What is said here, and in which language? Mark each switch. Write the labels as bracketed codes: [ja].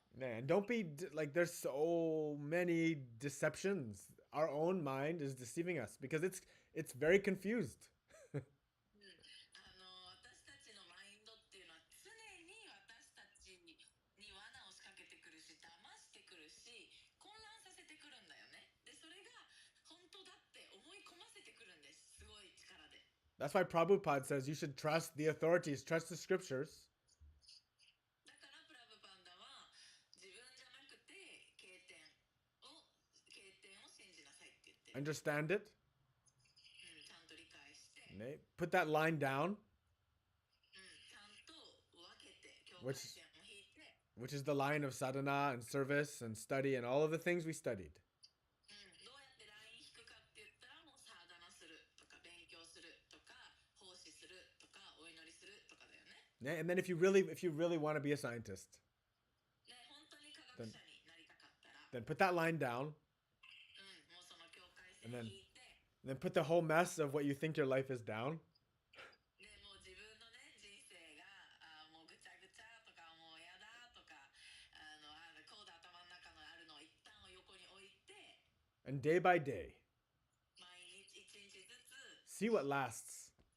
[en] ね, and don't be like there's so many deceptions. Our own mind is deceiving us because it's very confused. [ja] 私たちのマインドっていうのは常に私たちに罠を仕掛けてくるし、騙してくるし、混乱させてくるんだよね。で、それが本当だって思い込ませてくるんです。すごい力で。 [en] That's why Prabhupada says you should trust the authorities, trust the scriptures. [ja] だからプラブパンダは自分じゃなくて経典を信じなさいって言ってる。 [en] Understand it. [ja] ちゃんと理解して、 [en] ね, put that line down, [ja] ちゃんと分けて境界 [en] which [ja] 線を引いて、 [en] which is the line of sadhana and service and study and all of the things we studied. [ja] どうやってライン引くかって言ったら、もうサーダナするとか勉強するとか奉仕するとかお祈りするとかだよね。 [en] Ne, and then if you really want to be a scientist, [ja] ね、本当に科学者になりたかったら、 [en] then put that line down [ja] もうその境界 [en] and [ja] 線 [en] then [ja] 引いて、 [en] and then put the whole mess of what you think your life is down. [ja] でもう自分のね人生がもうぐちゃぐちゃとかもうやだとかこうだ頭の中のあるのを一旦を横に置いて、 [en] And day by day, [ja] 毎日一日ずつ [en] see what lasts.